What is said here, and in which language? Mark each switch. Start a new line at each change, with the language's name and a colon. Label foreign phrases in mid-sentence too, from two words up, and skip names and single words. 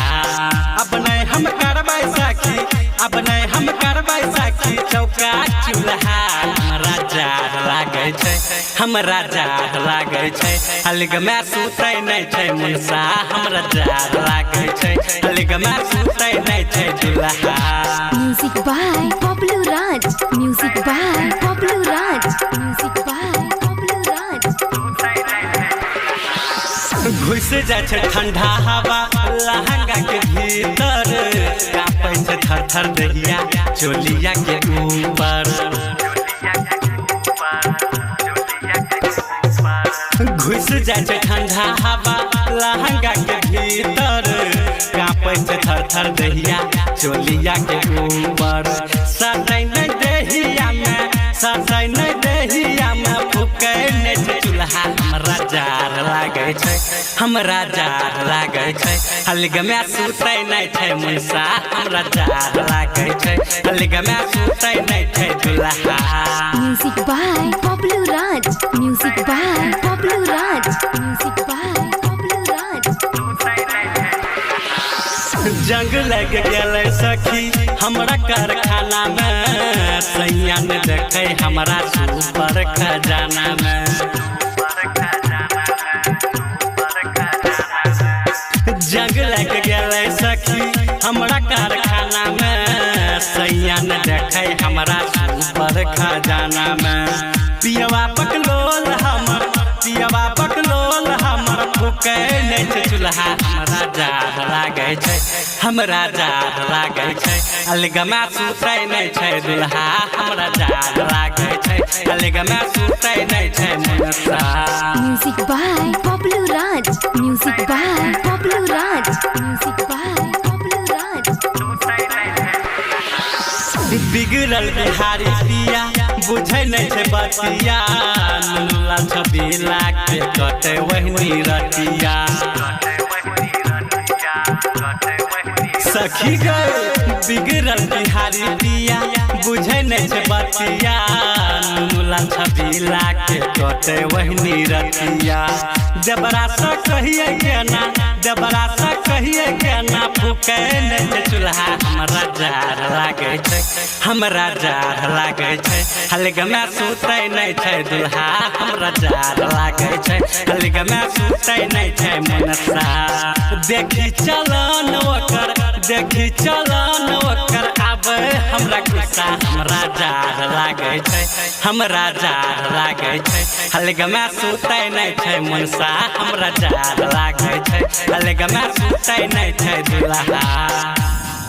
Maithili: अब नहीं हम करबै साखी, अब नहीं हम करबै साखी, चौका चूल्हा हमरा जार लागे छै, हमरा जार लागे छै, खाली गमे सुतै नहीं छै मनसा, हमरा जार लागे छै, खाली गमे सुतै नहीं छै दूल्हा।
English: Music by Pablo Raj, music by Pablo Raj, music by Pablo Raj।
Maithili: घुस जाए छै ठंडा हवा लहंगा के भीतर, कापै छै थर थर दहिया चोलिया के ऊपर। घुस जाए छै ठंडा हवा लहंगा के भीतर, कापै छै थर थर दहिया चोलिया के ऊपर। सटै नहीं दहिया में, सटै नहीं दहिया में, फूकै नहीं छै चूल्हा, हमरा जार लागे छै, हमरा जार लागे छै, खाली गमे सुतै नहीं छै मनसा, हमरा जार लागे छै, खाली गमे सुतै नहीं छै दूल्हा।
English: Music by Pablo Raj, music by Pablo Raj, music by Pablo Raj।
Maithili: जंग लग गेलै सखी हमरा कारखाना में, सैया ने देखे हमरा सुपर खजाना में। जंग लग गेलै सखी हमरा कारखाना में, सैया ने देखे हमरा सुपर खजाना में। पियवा पकलोल हमर, पियवा पकलोल हमर, फूकै नहीं छै चूल्हा, हमरा जार लागे छै, हमरा जार लागे छै, अलगमा सुतै नहीं छै दूल्हा, हमरा जार लागे छै, अलगमा सुतै नहीं छै मनसा।
English: Music by Pablo Raj, music by Pablo Raj, music by Pablo Raj।
Maithili: बिगड़ल बिहारी पिया बुझै नहीं छै बतिया, नुनुला छबीला के कटे वहनी रतिया। सखी गए बिगड़ल बिहारी पिया बुझै नहीं छै बतिया, नुनुला छबीला के कटे वहनी रतिया। जबरा सा कहिए केना, जबरा सा कहिए केना, फूकै नहीं छै चूल्हा, हमरा जार लागे छै, हमरा जार लागे छै, खाली गमे सुतै नहीं छै दूल्हा, हमरा जार लागे छै, खाली गमे सुतै नहीं छै मनसा। देखी चलन ओकर, देखी चलन ओकर, आबै हमरा गुस्सा, हमरा जार लागे छै, हमरा जार लागे छै, खाली गमे सुतै नहीं छै मनसा, हमरा जार लागे छै, खाली गमे सुतै नहीं छै दूल्हा।